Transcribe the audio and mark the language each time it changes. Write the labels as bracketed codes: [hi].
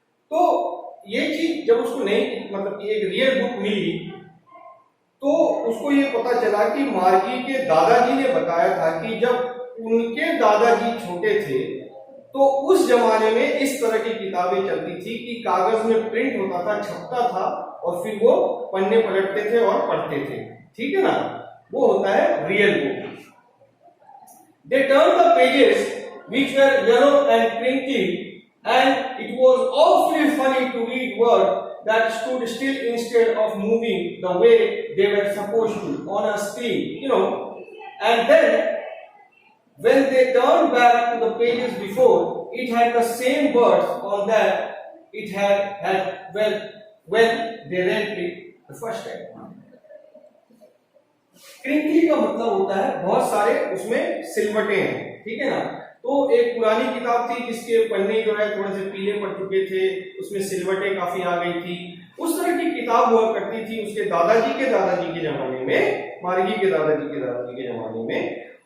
[hi] तो ये चीज जब उसको नहीं मतलब कि एक रियल बुक मिली तो उसको ये पता चला कि मार्गी के दादाजी ने बताया था कि जब उनके दादाजी छोटे थे तो उस जमाने में इस तरह की किताबें चलती थी कि कागज में प्रिंट होता था, छपता था और फिर वो पन्ने पलटते थे और पढ़ते थे, ठीक है ना। वो होता है real book. [en] They turn the pages which were yellow and crinkly and it was awfully funny to read words that stood still instead of moving the way they were supposed to on a screen, you know. And then when they turned back to the pages before, it had the same words on that it had when they read it the first time. [hi] Crinkly का मतलब होता है बहुत सारे उसमें सिलवटें हैं, ठीक है ना। तो एक पुरानी किताब थी जिसके पन्ने जो है थोड़े से पीले पड़ चुके थे, उसमें सिलवटें काफी आ गई थी। उस तरह की किताब हुआ करती थी उसके दादाजी के जमाने में, मार्गी के दादाजी के जमाने में।